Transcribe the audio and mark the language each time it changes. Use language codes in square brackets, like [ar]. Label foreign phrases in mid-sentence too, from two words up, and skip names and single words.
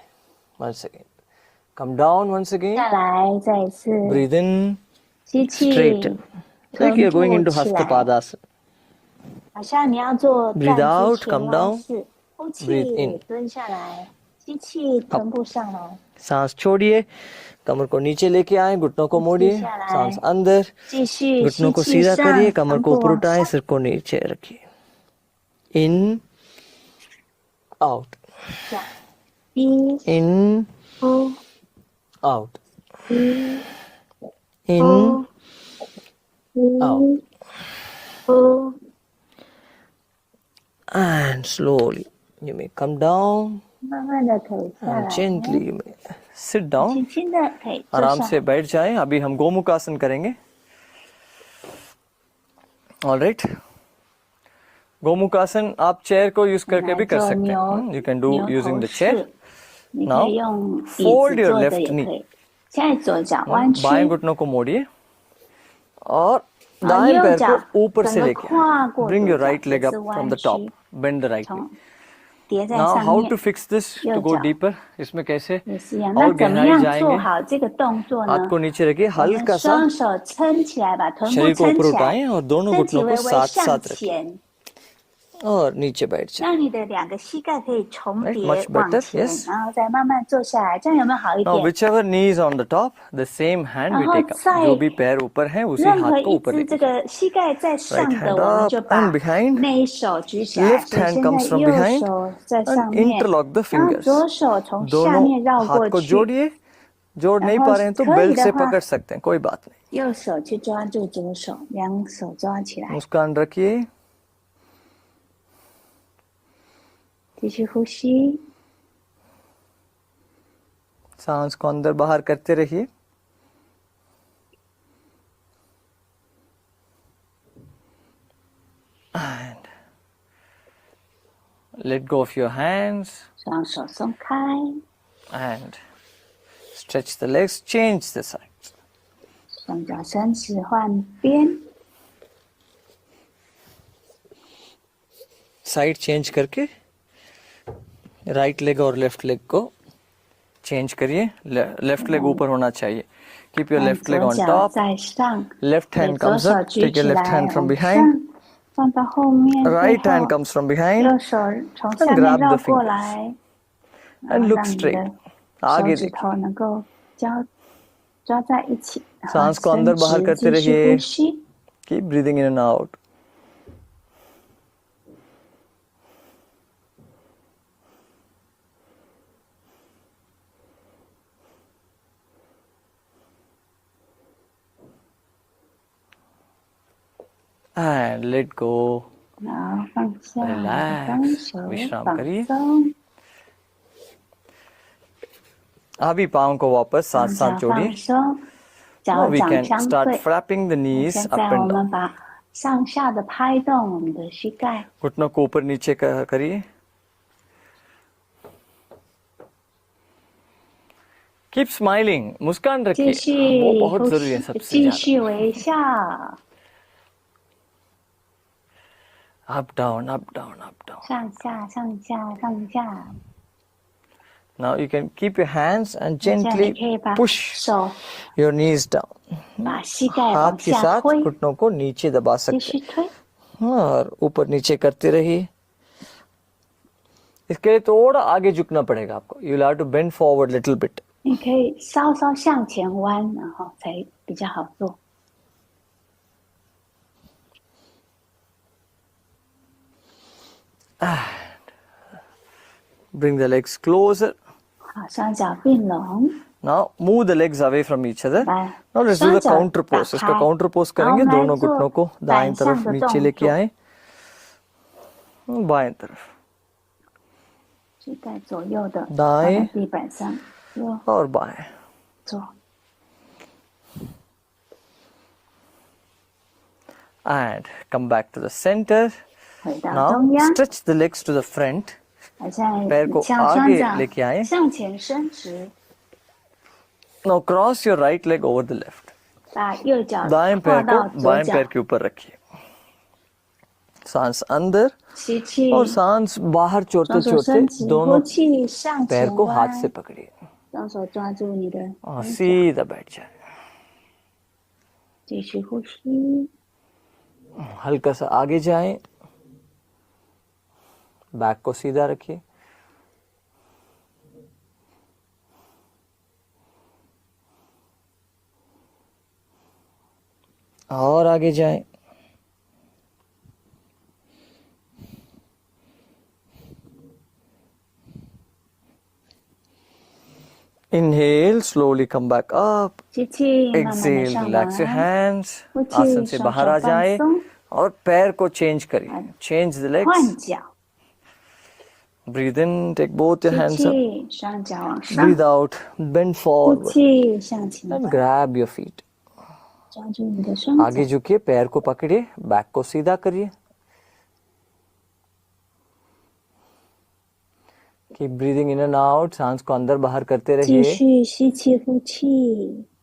[en] Once again. Come down once again. [zh] 下来，再一次 [en] Breathe in. [zh] 吸气， [en] Straighten. It's like [zh] 臀 [en] you're going [zh] 部 [en] into [zh] 起来， Hastapadasan. 好像你要做 [en] Breathe [zh] 站 [en] out, [zh] 姿前 [en] come [zh] 弯 [en] down. [zh] 式，呼气 [en] Breathe in. [zh] 蹲下来，吸气，臀部上来， [hi] सांस छोड़िए, कमर को नीचे लेके आए, घुटनों को मोड़िए, नीचे आना है। सांस अंदर, [zh] 继续 [hi] घुटनों [zh] 吸 [hi] को [zh] 气 [hi] सीधा [zh] 上， [hi] करिए, कमर [zh] 臀 [hi] को [zh] 部 [hi] ऊपर [zh] 往 [hi] उठाएं, [zh] 上， [hi] सिर को नीचे रखिए. [en] In, out, [zh] 下，一 [en] in, [zh] 呼， [en] out, [zh] 一 [en] in, [zh] 呼， [en] out, [zh] 一呼， [en] and slowly you may come down [zh] 慢慢的可以下 [en] and [zh] 来， [en] gently you may sit down. [zh] 轻轻的可以坐 [hi] आराम [zh] 下 [hi] से बैठ जाएं. अभी हम गोमुखासन करेंगे. [en] All right. [hi] गोमुखासन आप चेयर को यूज करके भी कर [zh] 做 [hi] सकते [zh] 牛 [hi] हैं. [en] You can do [zh] 牛 [en] using [zh] 头 [en] the chair. [zh] 式，你可 [en] Now [zh] 以用椅 [en] fold [zh] 子 [en] your [zh] 做的 [en] left [zh] 也可 [en] knee. [zh] 以。现在左脚弯曲， [hi] बाएं घुटनों को मोड़िए और [zh] 然后 [hi] दाएं [zh] 右 [hi] पैर [zh] 脚 [hi] को ऊपर [zh] 整 [hi] से [zh] 个 [hi] लेके [zh] 跨 [hi] आए. [zh] 过 [en] Bring [zh] 左 [en] your [zh] 脚 [en] right [zh] 也 [en] leg [zh] 是 [en] up from [zh] 弯 [en] the top. [zh] 曲， [en] Bend the right knee. [zh] 从叠在 [en] Now [zh] 上 [en] how [zh] 面 [en] to fix this to [zh] 右 [en] go [zh] 脚 [en] deeper? [hi] इसमें कैसे [zh] 也是一样。那 [hi] और [zh] 怎么 [hi] गहराई [zh] 样做 [hi] जाएंगे? [zh] 好这个动作 [hi] हाथ [zh] 呢？ [hi] को नीचे रखिए, [zh] 我们 [hi] हल्का सा [zh] 双手撑起来，把臀部 [hi] शरीर को [zh] 撑 [hi] ऊपर [zh] 起来， [hi] उठाएं और दोनों [zh] 身体 [hi] घुटनों [zh] 微 [hi] को [zh] 微 [hi] साथ [zh] 向 [hi] साथ रखिए [zh] 前， [hi] और नीचे बैठ जाए. [zh] 让你的两个膝盖可以重 [en] Right, [zh] 叠 [en] much [zh] 往 [en] better. [zh] 前， [en] Yes. [zh] 然后再慢慢坐下来，这样有没有好一 [en] Now [zh] 点？ [en] whichever knee is on the top, the same hand [zh] 然 [en] we [zh] 后 [en] take up. [zh] 在 [hi] जो भी पैर ऊपर है, उसी [zh] 任何 [hi] हाथ को [zh] 一 [hi] ऊपर [zh] 只这 [hi] लेके. [zh] 个膝盖在 [en] Right [zh] 上的， [en] hand [zh] 我们 [en] up [zh] 就把 [en] and behind. [zh] 那一手举起来。 [en] Left [zh] 所以 [en] hand [zh] 现在 [en] comes from [zh] 右 [en] behind [zh] 手在 [en] and [zh] 上面， [en] interlock the [zh] 然后 [en] fingers. [zh] 左手从下 [hi] दोनों [zh] 面绕 [hi] हाथ [zh] 过 [hi] को [zh] 去， [hi] जोड़िए. जोड़ [zh] 然 [hi] नहीं [zh] 后 [hi] पा रहे हैं तो [zh] 可以 [hi] बेल्ट [zh] 的 [hi] से [zh] 话， [hi] पकड़ सकते हैं, कोई बात नहीं. [zh] 右手去抓住左手，两手抓起来， [hi] मुस्कान रखिए. [zh] 继续呼吸。 [hi] सांस को अंदर बाहर करते रहिए. [en] And let go of your hands [zh] 双手松开， [en] and stretch the legs, change the sides. [zh] 双脚伸直换边， [en] side change [hi] करके [en] right leg [hi] और [en] left leg [hi] को चेंज करिए. [en] left leg [hi] ऊपर होना चाहिए. [en] keep your [zh] 让 [en] left leg [zh] 左 [en] ऑन [zh] 脚 [en] टॉप. [zh] 在上， [en] लेफ्ट [zh] 对， [en] हैंड [zh] 左 [en] comes [zh] 手 [en] up. [zh] 举 [en] Take [zh] 起 [en] your left [zh] 来 [en] hand from [zh] 往 [en] behind. [zh] 上，放到后面，背 [en] Right hand [zh] 后， [en] comes from behind [zh] 右手从下 [en] and [zh] 面 [en] grab [zh] 绕 [en] the [zh] 过 [en] fingers [zh] 来，然 [en] and [zh] 后 [en] look [zh] 让你 [en] straight. [zh] 的手 [hi] आगे [zh] 指 [hi] देखिए. [zh] 头能够抓在一起，然后 [hi] सांस को [zh] 伸 [hi] अंदर बाहर [zh] 直， [hi] करते [zh] 继续 [hi] रहिए. [zh] 呼吸。 [en] Keep breathing in and out. And let go. [zh] 然后放下， [en] Relax [zh] 双手 [hi] विश्राम [zh] 放 [hi] करिए. [zh] 松， [hi] अभी पाँव को वापस [zh] 双 [hi] साथ [zh] 脚 [hi] साथ जोड़िए. [zh] 放松， [en] Now [zh] 脚 [en] we [zh] 掌 [en] can [zh] 相 [en] start [zh] 对。 [en] flapping the [zh] 那 [en] knees [zh] 现 [en] up [zh] 在 [en] and [zh] 我 [en] down. [zh] 们把上下的拍动我们的膝盖， [hi] घुटनों को ऊपर नीचे करिए. [en] Keep smiling. [hi] मुस्कान [zh] 继 [hi] रखिए. [zh] 续 [hi] वो बहुत [zh] 呼 [hi] जरूरी है [zh] 吸， [hi] सबसे [zh] 继 [hi] ज्यादा. [zh] 续微笑， [en] Up down, up down, up down. [zh] 上下上下上下。 [en] Now you can keep your hands and [zh] 现在你 [en] gently [zh] 可以把 [en] push [zh] 手 [en] your knees down. [zh] 把膝盖 [hi] हाथ [zh] 往 [hi] के [zh] 下 [hi] साथ [zh] 推， [hi] घुटनों को नीचे दबा [zh] 继 [hi] सकते [zh] 续推。 [hi] हैं और ऊपर नीचे करते रहिए. इसके लिए थोड़ा आगे झुकना पड़ेगा आपको. [en] You will have to bend forward little bit. [zh] 你可以稍稍向前弯，然后才比较好做。 [en] Bring the legs closer. [zh] 好，双脚并拢， [en] Now move the legs away from each other. [zh] 来， [en] Now let's do [zh] 双 [en] the [zh] 脚 [en] counter [zh] 打 [en] pose. इसका [zh] 开。 [en] counter pose [zh] 然后我 [hi] करेंगे. [zh] 们来 [hi] दोनों [zh] 做 [hi] घुटनों को दाएं [zh] 反向 [hi] तरफ [zh] 的 [hi] नीचे [zh] 动 [hi] लेके [zh] 作， [hi] आए. बाएं तरफ [zh] 膝盖左右的放 [hi] दाएं [zh] 在地板上，右 [hi] और बाएं. [zh] 左。 [en] And come back to the center. [zh] 回到 [en] Now [zh] 中央， [en] stretch the legs to the front. [zh] 好像 [hi] पैर को [zh] 将双 [hi] आगे [zh] 掌 [hi] लेके आए. [zh] 向前伸直， [en] Now cross your right leg over the left. [zh] 把右脚 [hi] दाएं [zh] 跨 [hi] पैर [zh] 到 [hi] को [zh] 左 [hi] बाएं [zh] 脚 [hi] पैर，के ऊपर रखिए. सांस अंदर [zh] 吸气， [hi] और सांस बाहर [zh] 双 [hi] छोड़ते [zh] 手伸 [hi] छोड़ते [zh] 直，呼 [hi] दोनों [zh] 气向 [hi] पैर [zh] 前 [hi] को हाथ से [zh] 弯， [hi] पकड़िए [zh] 双手抓住你的 [hi] और [zh] 双脚， [hi] सीधा बैठ जाए. [zh] 继续呼吸， [hi] हल्का सा आगे जाएं. बैक को सीधा रखिए. और आगे जाएं. [en] Inhale, slowly come back up. [zh] 吸气，慢慢的 [en] Exhale, [zh] 上 [en] relax your [zh] 来， [en] hands. [zh] 呼气， [hi] आसन से [zh] 双 [hi] बाहर [zh] 手 [hi] आ [zh] 放 [hi] जाए [zh] 松， [hi] और पैर को चेंज करिए. [en] Change the legs. [zh] 换脚， [en] Breathe in, take both your [zh] 吸 [en] hands up. [zh] 气，双脚往上， [en] Breathe out, bend [zh] 呼 [en] forward [zh] 气，向前 [en] and [zh] 弯， [en] grab your feet. [zh] 抓住你的双脚 [hi] आगे，झुकिए, पैर को पकड़िए, बैक को सीधा करिए. [en] Keep breathing in and out. [hi] सांस को अंदर बाहर करते [zh] 继 [hi] रहिए. [zh] 续吸气，呼气。